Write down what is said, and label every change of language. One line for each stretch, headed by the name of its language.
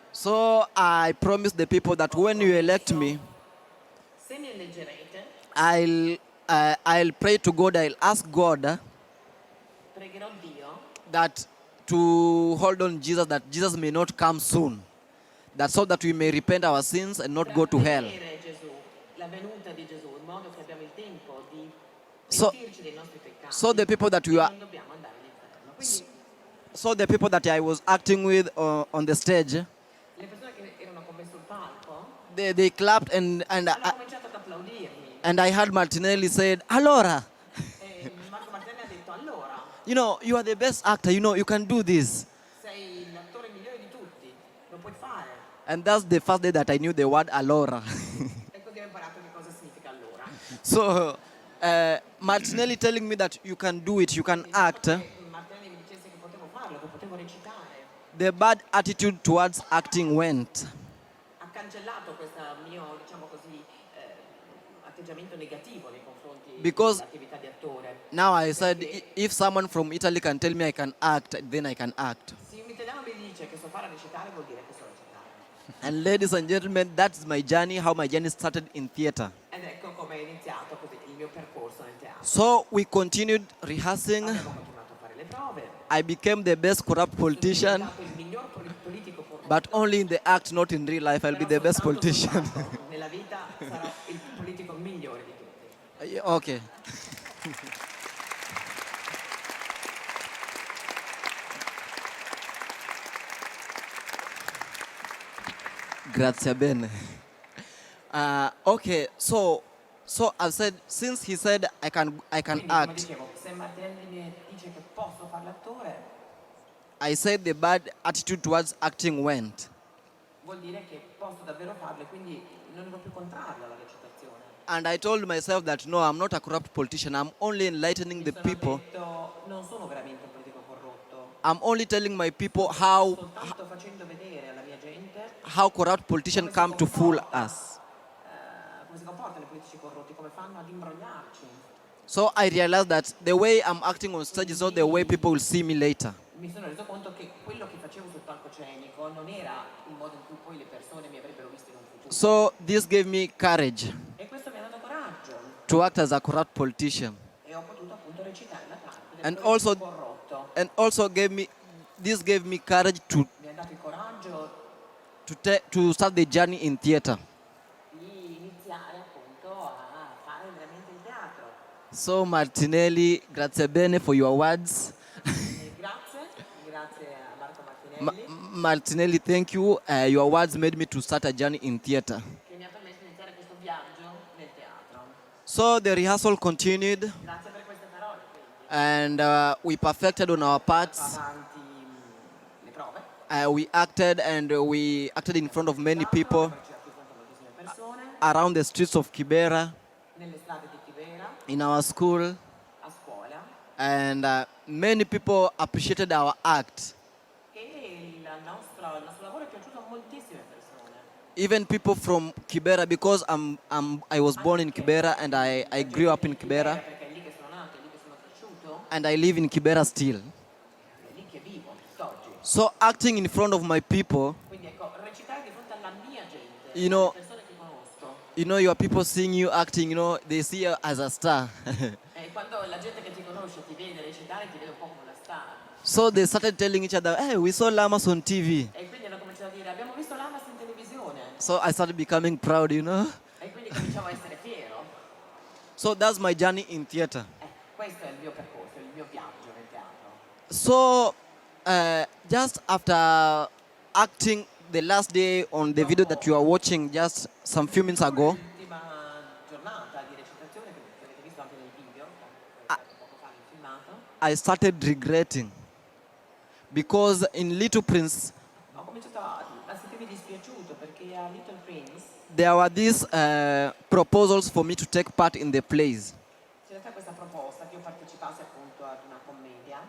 English: So I promised the people that when you elect me,
Italian: Se mi eleggerete,
English: I'll pray to God. I'll ask God
Italian: pregherò Dio
English: that to hold on Jesus, that Jesus may not come soon, that so that we may repent our sins and not go to hell.
Italian: per Gesù, la venuta di Gesù, in modo che abbiamo il tempo di
English: So-
Italian: pentirci dei nostri peccati.
English: So the people that we are,
Italian: non dobbiamo andare all'inferno. Quindi
English: so the people that I was acting with on the stage,
Italian: le persone che erano con me sul palco
English: they clapped and
Italian: hanno cominciato ad applaudirmi.
English: and I heard Martinelli said, "Allora,
Italian: E Marco Martinelli ha detto allora,
English: you are the best actor. You can do this."
Italian: sei l'attore migliore di tutti, lo puoi fare.
English: And that's the first day that I knew the word "allora."
Italian: E così ho imparato che cosa significa allora.
English: So Martinelli telling me that you can do it, you can act.
Italian: E Martinelli mi dicesse che potevo farlo, che potevo recitare.
English: The bad attitude towards acting went.
Italian: Ha cancellato questo mio, diciamo così, atteggiamento negativo nei confronti
English: Because-
Italian: dell'attività di attore.
English: Now I said, if someone from Italy can tell me I can act, then I can act.
Italian: Se un italiano mi dice che so fare recitare, vuol dire che so recitare.
English: And ladies and gentlemen, that's my journey, how my journey started in theater.
Italian: Ed ecco come è iniziato così il mio percorso nel teatro.
English: So we continued rehearsing.
Italian: Abbiamo continuato a fare le prove.
English: I became the best corrupt politician,
Italian: Sono diventato il miglior politico corrotto.
English: but only in the act, not in real life. I'll be the
Italian: Però
English: best
Italian: soltanto
English: politician.
Italian: soltanto nella vita sarò il politico migliore di tutti.
English: Okay.
Italian: Grazie bene.
English: Okay, so I said, since he said I can
Italian: Quindi, come
English: act,
Italian: dicevo, se Martinelli mi dice che posso fare l'attore,
English: I said the bad attitude towards acting went.
Italian: vuol dire che posso davvero farlo e quindi non ero più contrario alla recitazione.
English: And I told myself that no, I'm not a corrupt politician. I'm only enlightening the
Italian: Mi sono
English: people.
Italian: detto, non sono veramente un politico corrotto,
English: I'm only telling my people how
Italian: soltanto facendo vedere alla mia gente
English: corrupt politicians come to fool us.
Italian: come si comportano i politici corrotti, come fanno ad imbrogliarci.
English: So I realized that the way I'm acting on stage is not the way people will see me later.
Italian: Mi sono reso conto che quello che facevo sul palcoscenico non era il modo in cui poi le persone mi avrebbero visto in un futuro.
English: So this gave me courage
Italian: E questo mi ha dato coraggio
English: to act as a corrupt politician.
Italian: e ho potuto appunto recitare la parte del
English: And
Italian: politico
English: also-
Italian: corrotto.
English: And also this gave me courage to
Italian: Mi ha dato il coraggio
English: to start the journey in theater.
Italian: di iniziare appunto a fare veramente il teatro.
English: So Martinelli,
Italian: grazie bene
English: for your words.
Italian: E grazie a Marco Martinelli
English: Martinelli, thank you. Your words made me to start a journey in theater.
Italian: che mi ha permesso di iniziare questo viaggio nel teatro.
English: So the rehearsal continued,
Italian: Grazie per queste parole. Quindi.
English: and we perfected on our parts.
Italian: Avanti le prove.
English: We acted, and we acted in front of many people
Italian: Poi ci ha chiuso moltissime persone
English: around the streets of Kibera,
Italian: nelle strade di Kibera,
English: in our school,
Italian: a scuola,
English: and many people appreciated our act.
Italian: e il nostro lavoro è piaciuto a moltissime persone.
English: Even people from Kibera, because I was born in Kibera and I grew up in Kibera,
Italian: Perché è lì che sono nato, è lì che sono cresciuto,
English: and I live in Kibera still.
Italian: è lì che vivo tutt'oggi.
English: So acting in front of my people
Italian: Quindi ecco, recitare di fronte alla mia gente
English: you know, your people seeing you acting, they see you as a star.
Italian: Quando la gente che ti conosce ti vede recitare ti vede un po' come una star.
English: So they started telling each other, hey, we saw Lamas on TV.
Italian: E quindi hanno cominciato a dire abbiamo visto Lamas in televisione.
English: So I started becoming proud,
Italian: E quindi cominciavo a essere fiero.
English: So that's my journey in theater.
Italian: Questo è il mio percorso, il mio viaggio nel teatro.
English: So just after acting the last day on the video that you are watching just some few minutes ago,
Italian: L'ultima giornata di recitazione che avete visto anche nel video, poco fa nel filmato,
English: I started regretting because in Little Prince
Italian: ho cominciato a sentirmi dispiaciuto perché a Little Prince
English: there were these proposals for me to take part in the plays,
Italian: c'era stata questa proposta che io partecipassi appunto ad una commedia,